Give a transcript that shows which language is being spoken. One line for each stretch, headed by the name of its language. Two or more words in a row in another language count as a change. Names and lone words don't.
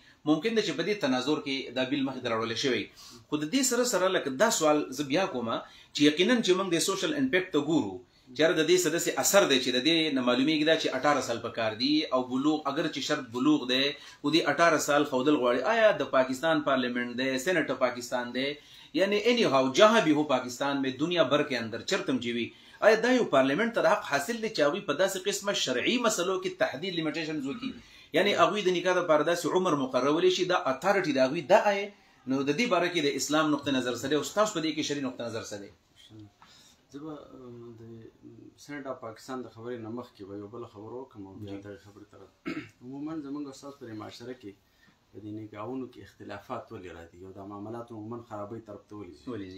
Pashto: ممکن ده چې په دې تناظر کې دا بیل مخې ته راوړلی شوی. خو د دې سره سره لکه دا سوال زه بیا کوم چې یقینا چې موږ د
English: social impact
Pashto: ته ګورو چېرې د دې څه داسې اثر دی چې د دې نه معلومیږي دا چې 18 سال پکار دي او بلوغ اگر چې شرط بلوغ دی خو دې 18 سال ښودل غواړي. آیا د پاکستان پارلیمنٹ دی، سینٹ پاکستان دی، یعنی اینی هاؤ
Urdu: جہاں بھی ہو پاکستان میں دنیا بھر کے اندر
Pashto: چرتم جیوی آیا دا یو پارلیمنٹ ته حق حاصل دی چې هغوی په داسې قسمه شرعي مسلو کې تحدید لیمیټیشنز وکړي، یعنی هغوی د نکاح دپاره داسې عمر مقررولی شي دا اتھارټي د هغوی دا آی نو د دې باره کې د اسلام نقطه نظر څه دی او ستاسو په دې کې شرعي نقطه نظر څه دی؟ زه به د سینټ اف پاکستان د خبرې نه مخکې به یو بله خبره وکړم او بیا دغې خبرې ته عموما زموږ او ستاسو په معاشره کې په دې نکاحونو کې اختلافات ولې راځي او دا معاملات عموما خرابۍ طرف ته ولې ځي؟